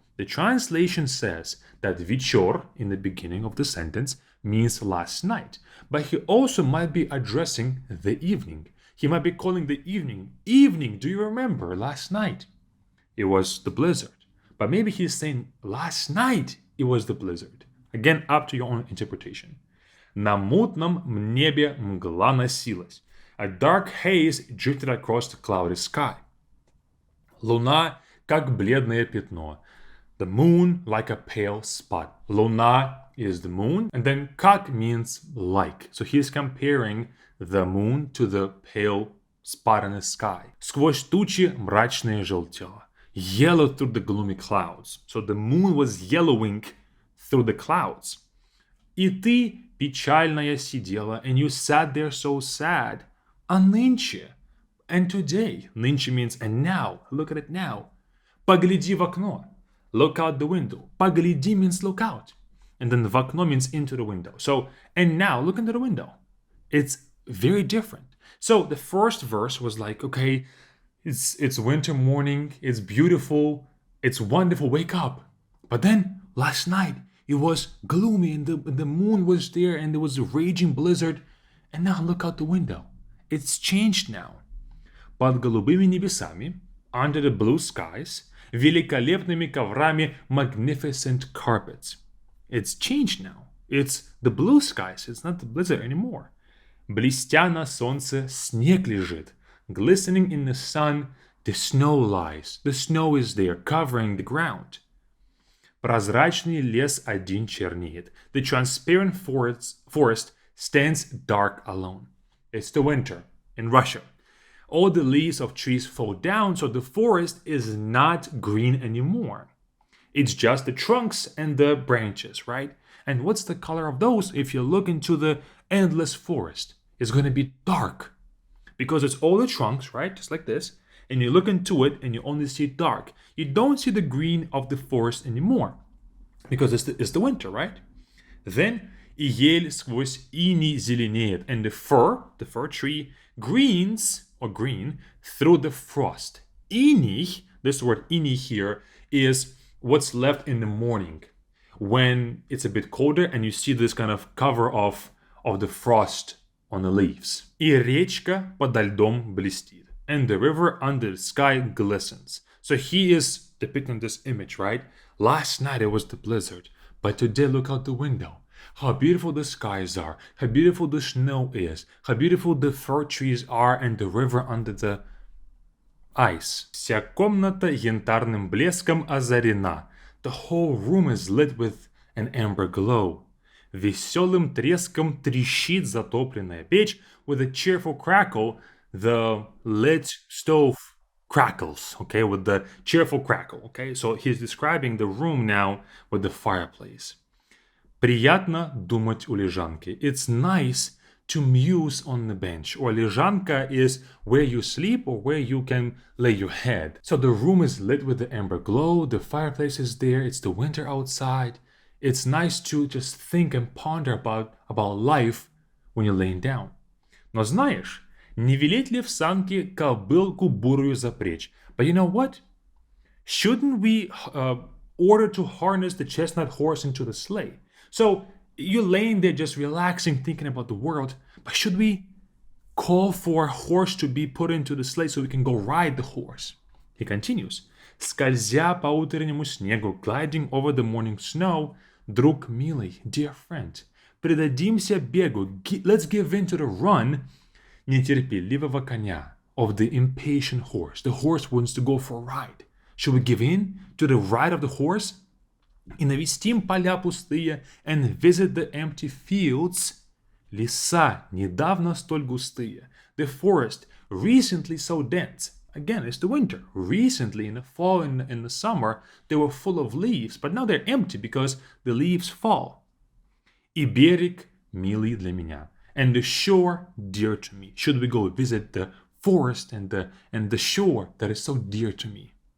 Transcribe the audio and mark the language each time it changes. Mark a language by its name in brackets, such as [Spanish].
[English] The translation says that вечер in the beginning of the sentence means last night, but he also might be addressing the evening. He might be calling the evening, evening, do you remember last night? It was the blizzard. But maybe he's saying last night it was the blizzard. Again, up to your own interpretation. [Russian] На мутном небе мгла носилась. [English] A dark haze drifted across the cloudy sky. [Russian] Луна, как бледное пятно. [English] The moon, like a pale spot. Луна is the moon, and then как means like. So he's comparing the moon to the pale spot in the sky. [Russian] Сквозь тучи мрачное желтело. [English] Yellow through the gloomy clouds. So the moon was yellowing through the clouds. [Russian] И ты печальная сидела, [English] and you sat there so sad. [Russian] А нынче, [English] and today. Нынче means and now. Look at it now. [Russian] Погляди в окно. [English] Look out the window. Погляди means look out. And then [Russian] в окно [English] means into the window. So, and now, look into the window. It's very different. So the first verse was like, okay, it's winter morning, it's beautiful, it's wonderful, wake up. But then last night it was gloomy and the moon was there and there was a raging blizzard. And now look out the window. It's changed now. [Russian] Под голубыми небесами, [English] under the blue skies, [Russian] великолепными коврами, [English] magnificent carpets. It's changed now. It's the blue skies, it's not the blizzard anymore. [Russian] Блестя на солнце, снег лежит. [English] Glistening in the sun, the snow lies. The snow is there, covering the ground. [Russian] Прозрачный лес один чернеет. [English] The transparent forest stands dark alone. It's the winter in Russia. All the leaves of trees fall down, so the forest is not green anymore. It's just the trunks and the branches, right? And what's the color of those? If you look into the endless forest, it's going to be dark. Because it's all the trunks, right? Just like this. And you look into it and you only see dark. You don't see the green of the forest anymore. Because it's the winter, right? [Russian] Then, и ель сквозь иней зеленеет. [English] And the fir tree, greens, or green, through the frost. Иней, this word иней here, is what's left in the morning. When it's a bit colder and you see this kind of cover of the frost on the leaves. [Russian] И речка подо льдом блестит. [English] And the river under the sky glistens. So he is depicting this image, right? Last night it was the blizzard, but today look out the window. How beautiful the skies are, how beautiful the snow is, how beautiful the fir trees are and the river under the ice. [Russian] Вся комната янтарным блеском озарена. [English] The whole room is lit with an amber glow. [Russian] Веселым треском трещит затопленная печь. [English] With a cheerful crackle, the lit stove crackles, okay, with the cheerful crackle, okay? So he's describing the room now with the fireplace. [Russian] Приятно думать у лежанки. [English] It's nice to muse on the bench. Or лежанка is where you sleep or where you can lay your head. So the room is lit with the amber glow, the fireplace is there, it's the winter outside. It's nice to just think and ponder about life when you're laying down. [Russian] Но знаешь, не велеть ли в санки кобылку бурую запречь? [English] But you know what? Shouldn't we order to harness the chestnut horse into the sleigh? So you're laying there just relaxing, thinking about the world, but should we call for a horse to be put into the sleigh so we can go ride the horse? He continues. [Russian] Скользя по утреннему снегу, [English] gliding over the morning snow, [Russian] друг милый, [English] dear friend, [Russian] предадимся бегу, [English] let's give in to the run [Russian] нетерпеливого коня, [English] of the impatient horse. The horse wants to go for a ride. Should we give in to the ride of the horse? [Russian] И навестим поля пустые [English] and visit the empty fields. [Russian] Леса недавно столь густые. [English] The forest recently so dense. Again, it's the winter. Recently, in the fall and in the summer, they were full of leaves, but now they're empty because the leaves fall. [Russian] И берег милый для меня. [English] And the shore dear to me. Should we go visit the forest and the shore that is so dear to me?